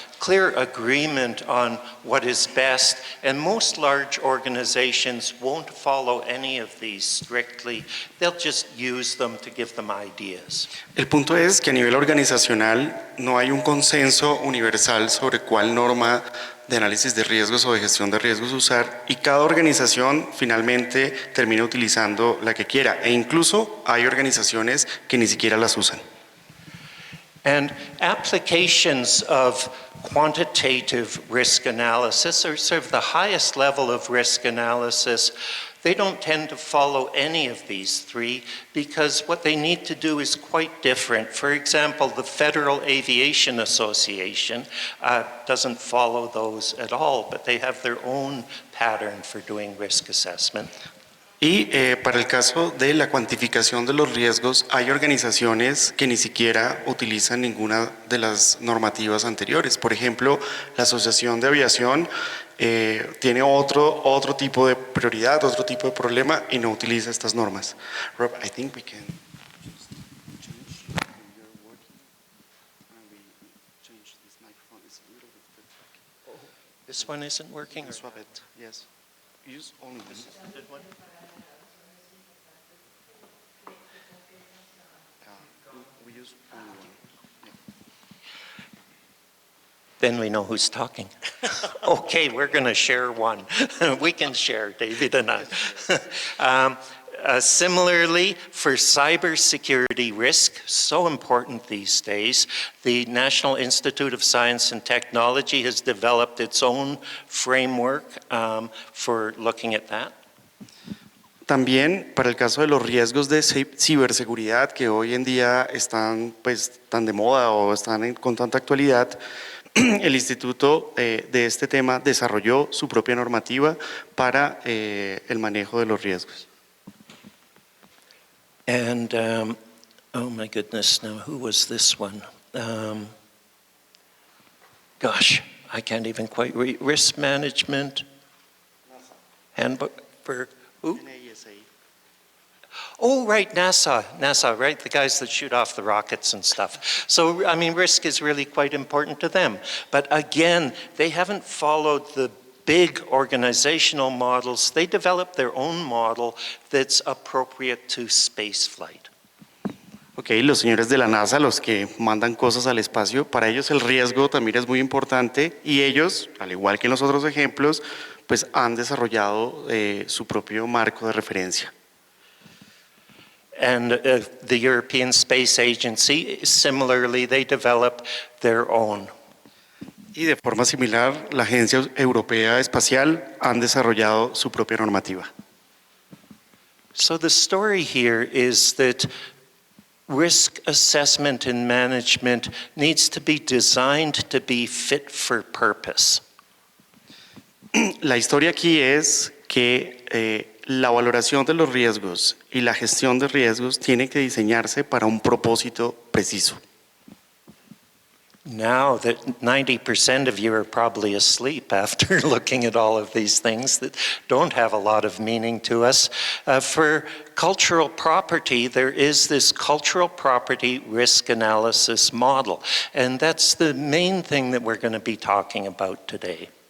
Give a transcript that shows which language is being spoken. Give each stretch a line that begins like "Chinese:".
English: clear agreement on what is best, and most large organizations won't follow any of these strictly. They'll just use them to give them ideas.
Spanish: El punto es que a nivel organizacional no hay un consenso universal sobre cuál norma de análisis de riesgos o de gestión de riesgos usar, y cada organización finalmente termina utilizando la que quiera, e incluso hay organizaciones que ni siquiera las usan.
English: And applications of quantitative risk analysis, or sort of the highest level of risk analysis, they don't tend to follow any of these three because what they need to do is quite different. For example, the Federal Aviation Association doesn't follow those at all, but they have their own pattern for doing risk assessment.
Spanish: Y para el caso de la cuantificación de los riesgos, hay organizaciones que ni siquiera utilizan ninguna de las normativas anteriores. Por ejemplo, la Asociación de Aviación tiene otro tipo de prioridad, otro tipo de problema y no utiliza estas normas.
English: Rob, I think we can just change when you're working and we change this microphone. It's a little bit feedback. This one isn't working? Swap it, yes. Use only this. One? We use only one. Then we know who's talking. Okay, we're going to share one. We can share, David and I. Similarly, for cybersecurity risk, so important these days, the National Institute of Science and Technology has developed its own framework for looking at that.
Spanish: También para el caso de los riesgos de ciberseguridad que hoy en día están pues tan de moda o están con tanta actualidad, el instituto de este tema desarrolló su propia normativa para el manejo de los riesgos.
English: And, oh my goodness, now who was this one? Gosh, I can't even quite read. Risk management handbook for who? Oh, right, NASA, right? The guys that shoot off the rockets and stuff. So, I mean, risk is really quite important to them. But again, they haven't followed the big organizational models. They developed their own model that's appropriate to space flight.
Spanish: Ok, los señores de la NASA, los que mandan cosas al espacio, para ellos el riesgo también es muy importante y ellos, al igual que en los otros ejemplos, pues han desarrollado su propio marco de referencia.
English: And the European Space Agency, similarly, they develop their own.
Spanish: Y de forma similar, la Agencia Europea Espacial han desarrollado su propia normativa.
English: So the story here is that risk assessment and management needs to be designed to be fit for purpose.
Spanish: La historia aquí es que la valoración de los riesgos y la gestión de riesgos tiene que diseñarse para un propósito preciso.
English: Now that 90% of you are probably asleep after looking at all of these things that don't have a lot of meaning to us, for cultural property, there is this cultural property risk analysis model, and that's the main thing that we're going to be talking about today.